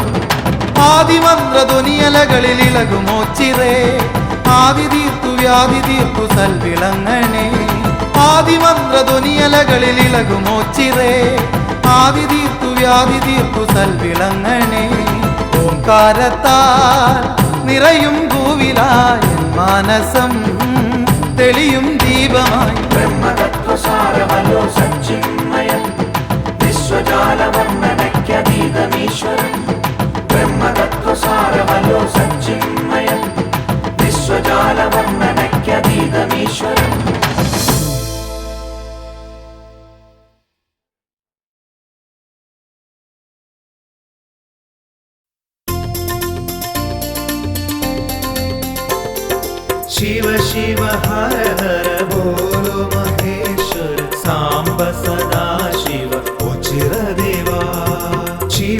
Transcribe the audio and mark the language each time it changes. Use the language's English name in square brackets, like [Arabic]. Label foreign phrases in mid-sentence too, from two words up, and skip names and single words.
[Malayalam] ആദിമന്ത്രധ്വനിയലകളിൽ ഇളകുമോച്ചിറേ ആദി തീർത്തു വ്യാധി തീർത്തു സൽവിളങ്ങണേ ആദിമന്ത്രധ്വനിയലകളിൽ ഇളകുമോച്ചിറേ ആദി തീർത്തു വ്യാധി തീർത്തു സൽവിളങ്ങണേ ഓംകാരത്താൽ നിറയും ഭൂവിലായി മാനസം തെളിയും ദീപമായി ബ്രഹ്മതത്വസാരമല്ലോ സച്ചിന്മയം വിശ്വജാലവർണ്ണനയ്ക്കതീതമീശ്വരം ബ്രഹ്മതത്വസാരമല്ലോ സച്ചിന്മയം വിശ്വജാലവർണ്ണനയ്ക്കതീതമീശ്വരം [Hindi] शिव शिव हर हर बोलो महेश्वर सांब सदा शिव उचिर देवा शिव